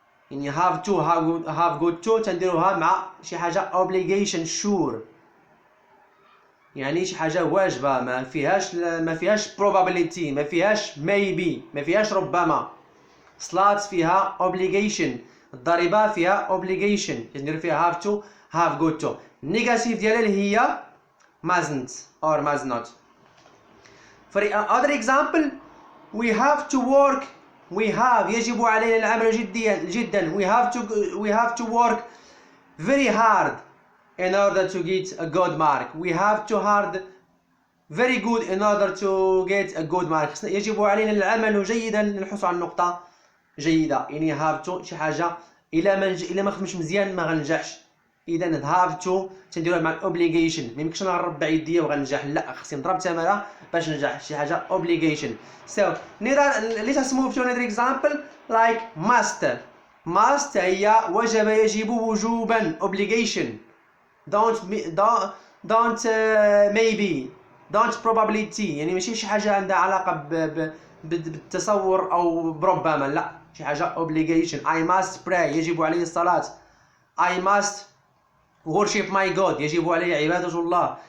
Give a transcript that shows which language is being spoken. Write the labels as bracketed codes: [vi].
[ar] يعني [en] have to have got to [ar] تنديروها مع شي حاجة obligation sure. يعني شي حاجة واجبة ما فيهاش probability، ما فيهاش maybe، ما فيهاش ربما. صلاة فيها obligation، الضريبة فيها obligation تندير فيها [en] have to have got to. [ar] negative ديالها اللي هي [en] mustn't or must not. For other example: we have to work. [ar] يجب علينا العمل جدا. [en] we have to work very hard in order to get a good mark. we have to hard very good in order to get a good mark. [ar] يجب علينا العمل جيدا للحصول على النقطة جيدة. يعني have to شي حاجة إلا ما خدمتش مزيان ما غنجحش. إذا have to تنديروها مع obligation. ما يمكنش نربع يديا وغنجح، لا، خصني نضرب تمارة باش ننجح. شي حاجة obligation. [en] So let us move to another example like must. [ar] must هي وجب يجب وجوبا obligation. [en] don't maybe don't probability. [ar] يعني ماشي شي حاجة عندها علاقة بالتصور أو بربما، لا، شي حاجة obligation. [en] I must pray [ar] يجب علي الصلاة. [en] I must worship my God [ar] يجب علي عبادة الله.